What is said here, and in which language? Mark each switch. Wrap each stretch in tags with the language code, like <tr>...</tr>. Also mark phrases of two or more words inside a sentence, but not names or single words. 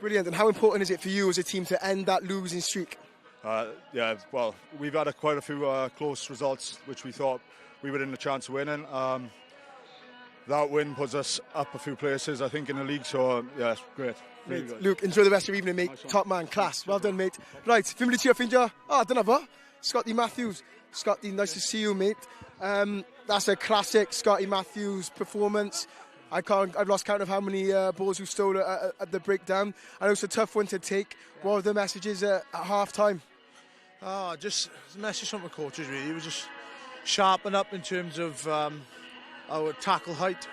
<en>And how important is it for you as a team to end that losing streak? Yeah, well, we've had quite a few close results, which we thought we were in a chance of winning. That win puts us up a few places, I think, in the league, so yeah, it's great. Really good. Luke, enjoy the rest of your evening, mate. Nice. Top man, class. Well done, mate. Right,</en> <cy>fi'n mynd i ti o ffindio? Dyna fo. Scotty Matthews.</cy> <en>Scotty, nice to see you, mate. That's a classic Scotty Matthews performance. I've lost count of how many balls you stole at the breakdown. I know it's a tough one to take. What were the messages at half time? Just a message from the coaches, really. It was just sharpen up in terms of our tackle height.</en>